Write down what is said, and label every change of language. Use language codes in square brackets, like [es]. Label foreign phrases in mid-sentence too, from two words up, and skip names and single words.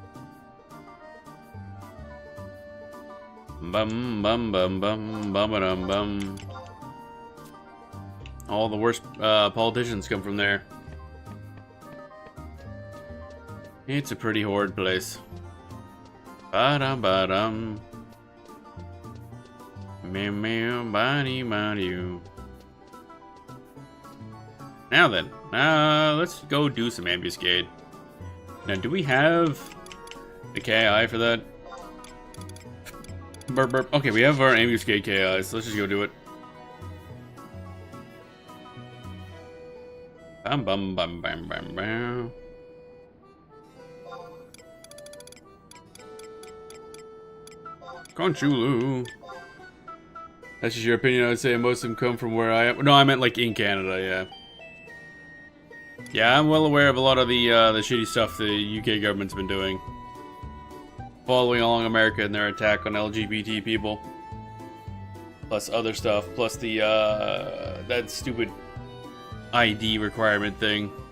[en] Bum bum bum bum bum bum bum. All the worst politicians come from there. It's a pretty horrid place. Ba-dum ba-dum. Meow meow body body. Now then, let's go do some ambuscade. Now, do we have the KI for that? Burp burp. Okay, we have our ambuscade KI, so let's just go do it. Bum bum bum bum bum bum. Conchulu. That's just your opinion. I would say most of them come from where I am. No, I meant like in Canada. Yeah. Yeah, I'm well aware of a lot of the shitty stuff the UK government's been doing, following along America and their attack on LGBT people, plus other stuff, plus the that stupid ID requirement thing.